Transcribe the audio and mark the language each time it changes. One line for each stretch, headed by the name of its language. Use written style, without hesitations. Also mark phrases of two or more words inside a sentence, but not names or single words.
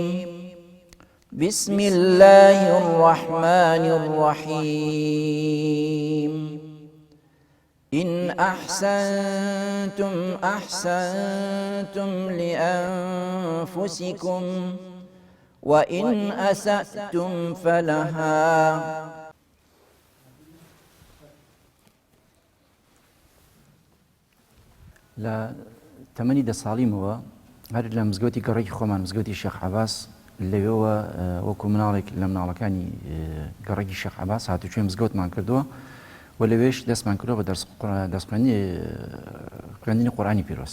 Arabic: بسم الله الرحمن الرحيم. إن أحسنتم أحسنتم لأنفسكم وإن أسأتم فلها.
Central Kurdish: لە تەمەنی 10 ساڵیمەوە هەر لە مزگەوتی گەڕێکی خۆمان، مزگەوتی شێخ عەباس، لەوێەوە وەکو مناڵێک لە مناڵەکانی گەڕێکی شێخ عەباس هاتوچێ مزگەوتمان کردووە و لەوێش دەستمان کردووە بە خوێندنی قورئانی پیرۆز.